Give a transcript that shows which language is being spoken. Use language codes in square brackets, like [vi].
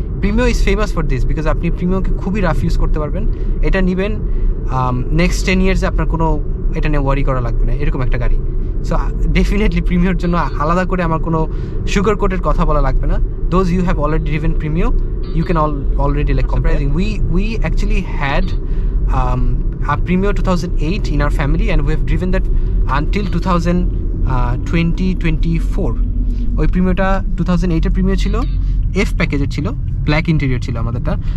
[bn] Premio [en] is famous for this because [bn] আপনি প্রিমিওকে খুবই rough use করতে পারবেন। এটা নেবেন নেক্সট 10 ইয়ার্সে আপনার কোনো এটা নিয়ে ওয়ারি করা লাগবে না, এরকম একটা গাড়ি। সো ডেফিনেটলি প্রিমিওর জন্য আলাদা করে আমার কোনো সুগার কোটের কথা বলা লাগবে না। [en] Those you have already driven Premio, you can already like comparing. We actually had a Premio 2008 in our family, and we have driven that until 2024. [bn] ওই প্রিমিওটা 2008 এর প্রিমিও ছিল, এফ প্যাকেজের ছিল, ব্ল্যাক ইন্টেরিয়র ছিল আমাদেরটা।